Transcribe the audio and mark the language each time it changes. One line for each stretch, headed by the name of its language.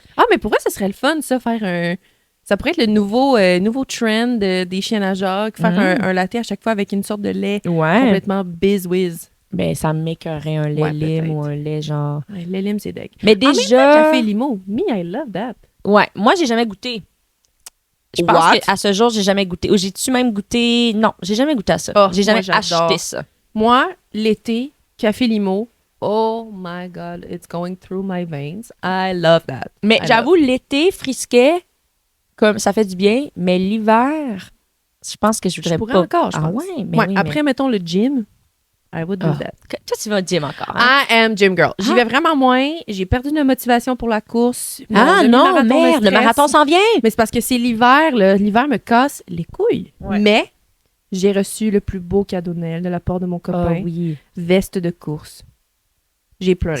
French: Ah, mais pour vrai, ça serait le fun, ça, faire un... Ça pourrait être le nouveau trend des chiens à Jacques, faire un latte à chaque fois avec une sorte de lait complètement biz-whiz. Ben, ça m'écœurerait un lait lime ou un lait genre... Ouais, lait lime, c'est deck. Mais déjà...
English: café limo. Me, I love that.
French: Ouais, moi, j'ai jamais goûté. Je pense qu'à ce jour, j'ai jamais goûté. Ou j'ai-tu même goûté... Non, j'ai jamais goûté à ça. J'ai jamais acheté ça. Moi, l'été, café limo,
English: oh my God, it's going through my veins. I love that.
French: Mais j'avoue, l'été, frisquet, comme ça fait du bien, mais l'hiver, je pense que je voudrais pas. Encore, je pense. Ouais, mais oui, après, mettons le gym,
English: I would do that.
French: Toi, tu vas au gym encore. Hein?
English: I am gym girl.
French: J'y vais vraiment moins. J'ai perdu de la motivation pour la course. Non, merde, le marathon s'en vient. Mais c'est parce que c'est l'hiver. L'hiver me casse les couilles. Ouais. Mais j'ai reçu le plus beau cadeau de Noël de la part de mon copain. Oui. Veste de course. J'ai pleuré.